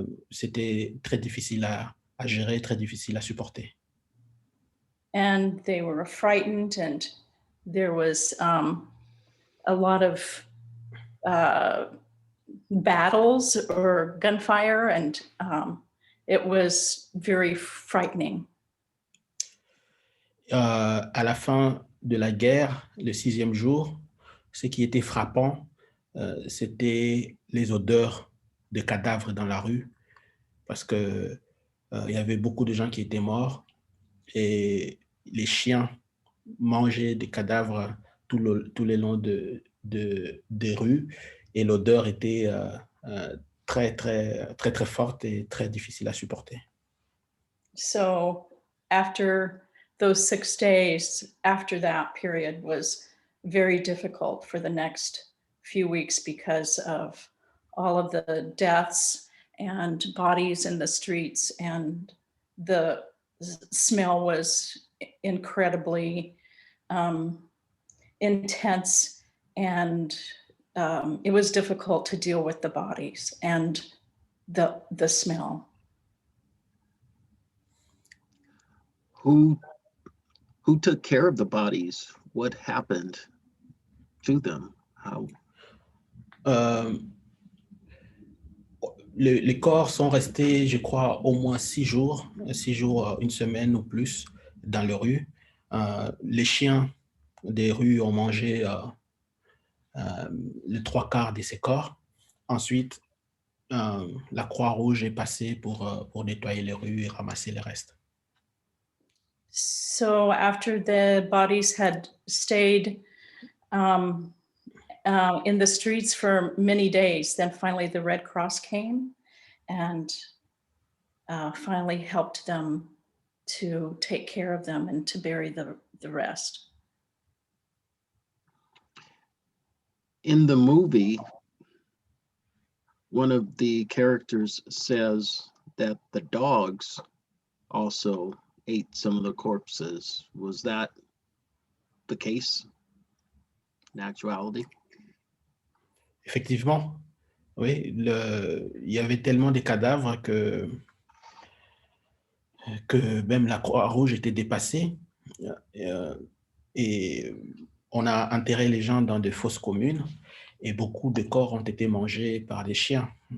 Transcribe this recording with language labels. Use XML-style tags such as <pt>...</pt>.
<fr>C'était très difficile à gérer, très difficile à supporter.</fr> <en>And they were frightened, and there was a lot of battles or gunfire, and it was very frightening.</en> <fr>À la fin de la guerre, le 6e jour, ce qui était frappant, c'était les odeurs de cadavres dans la rue, parce que il y avait beaucoup de gens qui étaient morts et les chiens mangeaient des cadavres tout le long des rues, et l'odeur était très, très, très, très forte et très difficile à supporter.</fr> <en>So after those 6 days, after that period was very difficult for the next few weeks because of all of the deaths and bodies in the streets, and the smell was incredibly intense, and it was difficult to deal with the bodies and the smell. Who took care of the bodies? What happened to them? How?</en> <fr>Euh, les corps sont restés, je crois, au moins 6 jours, 6 jours, une semaine ou plus dans les rues. Les chiens des rues ont mangé les 3/4 de ces corps. Ensuite, la Croix-Rouge est passée pour nettoyer les rues et ramasser les restes.</fr> <en>So after the bodies had stayed in the streets for many days, then finally the Red Cross came and finally helped them to take care of them and to bury the rest. In the movie, one of the characters says that the dogs also ate some of the corpses. Was that the case in actuality?</en> <fr>Effectivement, oui, il y avait tellement de cadavres que même la Croix-Rouge était dépassée. Et on a enterré les gens dans de fosses communes et beaucoup de corps ont été mangés par des chiens.</fr>